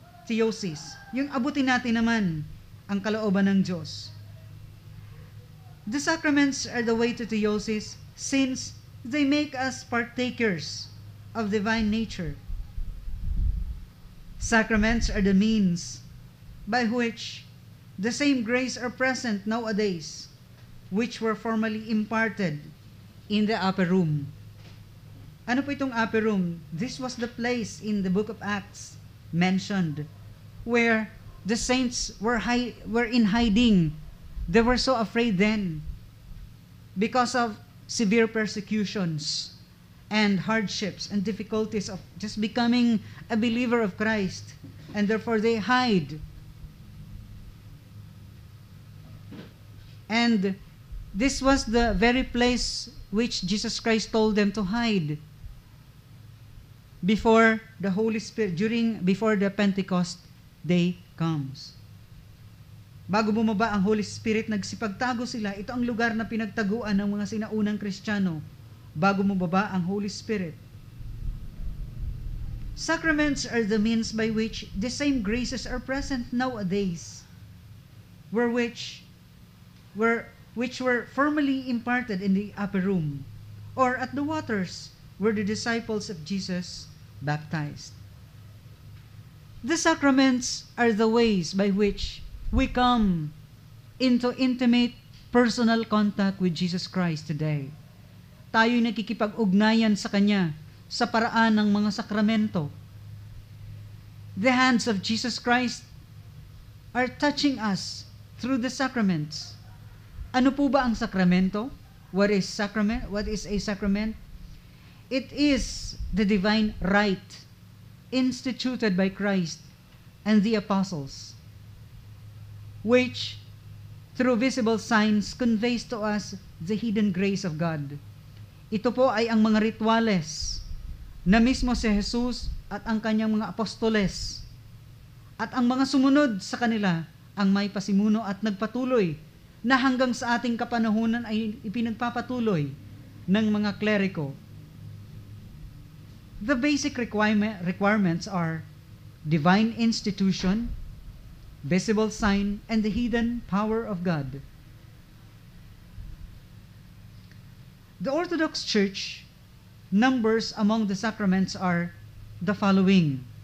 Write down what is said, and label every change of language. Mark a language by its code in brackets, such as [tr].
[en] Theosis. [tl] Yung abutin natin naman ang kalooban ng Diyos. [en] The sacraments are the way to theosis since they make us partakers of divine nature. Sacraments are the means by which the same grace are present nowadays, which were formerly imparted in the upper room. [tl] Ano po itong upper room? [en] This was the place in the book of Acts mentioned where the saints were in hiding. They were so afraid then because of severe persecutions and hardships and difficulties of just becoming a believer of Christ, and therefore they hide. And this was the very place which Jesus Christ told them to hide before the Holy Spirit, before the Pentecost day comes. [tl] Bago bumaba ang Holy Spirit, nagsipagtago sila. Ito ang lugar na pinagtaguan ng mga sinaunang Kristiyano bago bumaba ang Holy Spirit. [en] Sacraments are the means by which the same graces are present nowadays, which were formerly imparted in the upper room or at the waters where the disciples of Jesus baptized. The sacraments are the ways by which we come into intimate personal contact with Jesus Christ today. [tl] Tayo'y nakikipag-ugnayan sa Kanya sa paraan ng mga sakramento. [en] The hands of Jesus Christ are touching us through the sacraments. [tl] Ano po ba ang sakramento? [en] What is sacrament? What is a sacrament? It is the divine rite instituted by Christ and the apostles, which through visible signs conveys to us the hidden grace of God. [tl] Ito po ay ang mga rituales na mismo si Jesus at ang kanyang mga apostoles at ang mga sumunod sa kanila ang may pasimuno at nagpatuloy na hanggang sa ating kapanahunan ay ipinagpapatuloy ng mga kleriko. [en] The basic requirements are divine institution, visible sign, and the hidden power of God. The Orthodox Church numbers among the sacraments are the following.